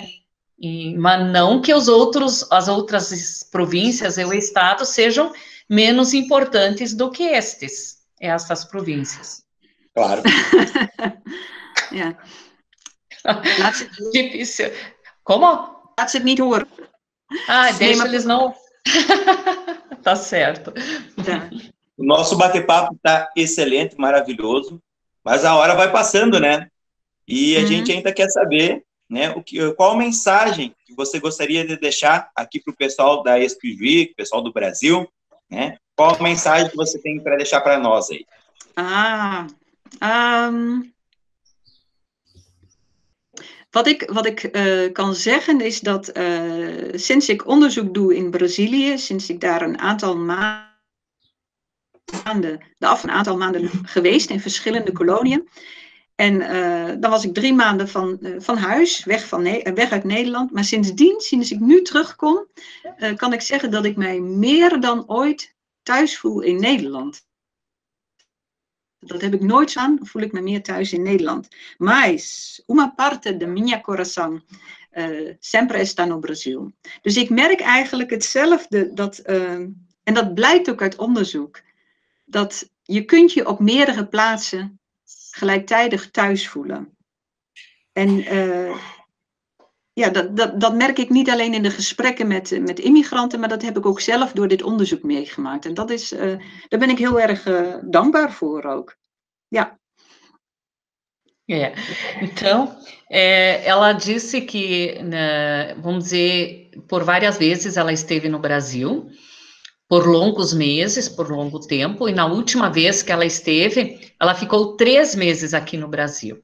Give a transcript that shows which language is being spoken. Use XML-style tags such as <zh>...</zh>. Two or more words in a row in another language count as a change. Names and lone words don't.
<pt>Mas não que as outras províncias ou estados sejam menos importantes do que estas províncias. Claro. Difícil. Como?</pt> <nl>Laat ze het niet horen.</nl> <pt>Deixa eles não... Tá certo. O nosso bate-papo está excelente, maravilhoso, mas a hora vai passando, né? E a gente ainda quer saber, né, qual mensagem que você gostaria de deixar aqui para o pessoal da Expo-Juí, pessoal do Brasil, né? Qual a mensagem que você tem para deixar para nós aí?</pt> <nl>Wat ik kan zeggen is dat sinds ik onderzoek doe in Brazilië, sinds ik daar een aantal maanden geweest in verschillende koloniën. En dan was ik 3 maanden van huis, weg uit Nederland. Maar sindsdien, sinds ik nu terugkom, kan ik zeggen dat ik mij meer dan ooit thuis voel in Nederland. Dat heb ik nooit zo aan, voel ik me meer thuis in Nederland.</nl> <pt>Mas, uma parte de minha coração sempre está no Brasil.</pt> <nl>Dus ik merk eigenlijk hetzelfde, en dat blijkt ook uit onderzoek, dat je kunt je op meerdere plaatsen gelijktijdig thuis voelen. En dat merk ik niet alleen in de gesprekken met immigranten, maar dat heb ik ook zelf door dit onderzoek meegemaakt. En dat is, daar ben ik heel erg dankbaar voor ook. Ja.</nl> <pt>Então, ela disse que, vamos dizer, por várias vezes ela esteve no Brasil, por longos meses, por longo tempo, e na última vez que ela esteve, ela ficou 3 meses aqui no Brasil.</pt>